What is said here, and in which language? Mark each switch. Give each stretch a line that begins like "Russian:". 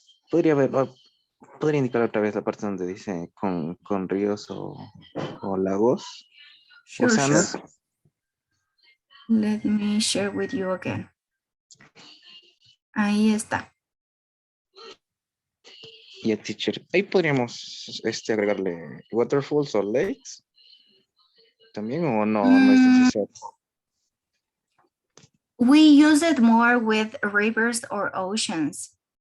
Spanish: ¿Podría indicar otra vez la parte donde dice con ríos o lagos?
English: Sure,
Spanish: océanos.
English: sure. Let me share with you again.
Spanish: Ahí está. Y teacher, ahí podríamos agregarle
English: waterfalls
Spanish: o
English: lakes
Spanish: también, o no es necesario.
English: We use it more with rivers or oceans.